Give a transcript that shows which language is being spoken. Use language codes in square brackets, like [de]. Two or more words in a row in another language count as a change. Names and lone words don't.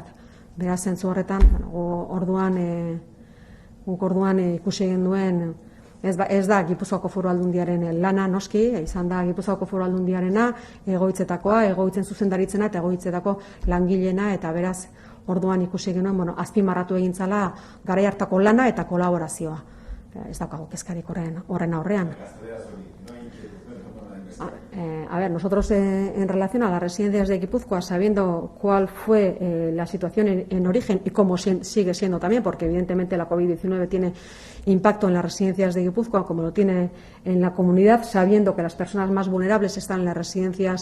[eu] Beraz, zentzu horretan, orduan ikusi genuen, ez da Gipuzkoako Foru Aldundiaren lana noski, izan da Gipuzkoako Foru Aldundiarena, egoitzetakoa, egoitzen zuzendaritzena eta egoitzetako langileena, eta beraz orduan ikusi genuen, azpimarratu egin zala garai hartako lana eta kolaborazioa. Ez daukago kezkarik horren aurrean. [es] A ver, nosotros en relación a las residencias de Guipúzcoa, sabiendo cuál fue la situación en origen y cómo sigue siendo también, porque evidentemente la COVID-19 tiene impacto en las residencias de Guipúzcoa como lo tiene en la comunidad, sabiendo que las personas más vulnerables están en las residencias